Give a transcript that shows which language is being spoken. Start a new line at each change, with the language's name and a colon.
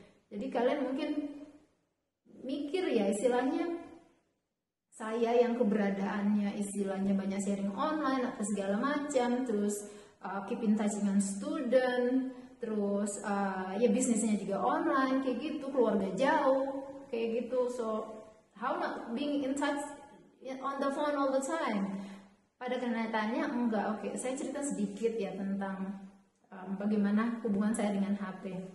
Indonesian: Jadi kalian mungkin mikir ya, istilahnya saya yang keberadaannya istilahnya banyak sharing online atau segala macam, terus
English: keep in touch
Indonesian: dengan student, terus ya bisnisnya juga online kayak gitu, keluarga jauh kayak gitu.
English: So how not being in touch on the phone all the time?
Indonesian: Pada kenyataannya enggak. Oke, saya cerita sedikit ya tentang bagaimana hubungan saya dengan HP.